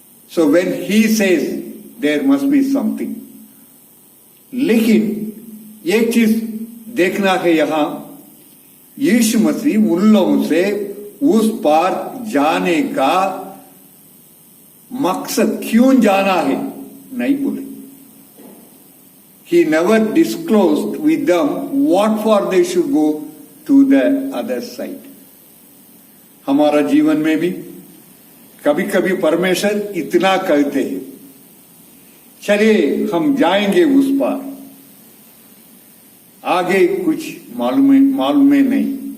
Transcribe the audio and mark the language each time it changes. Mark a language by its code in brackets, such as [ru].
[en] So when he says there must be something. [hi] लेकिन एक चीज देखना है यहां, यीशु मसीह उन लोगों से उस पार जाने का मकसद क्यों जाना है नहीं बोले। [en] He never disclosed with them what for they should go to the other side. [hi] हमारा जीवन में भी कभी कभी परमेश्वर इतना कहते हैं, चलिए हम जाएंगे उस पार, आगे कुछ मालूम नहीं।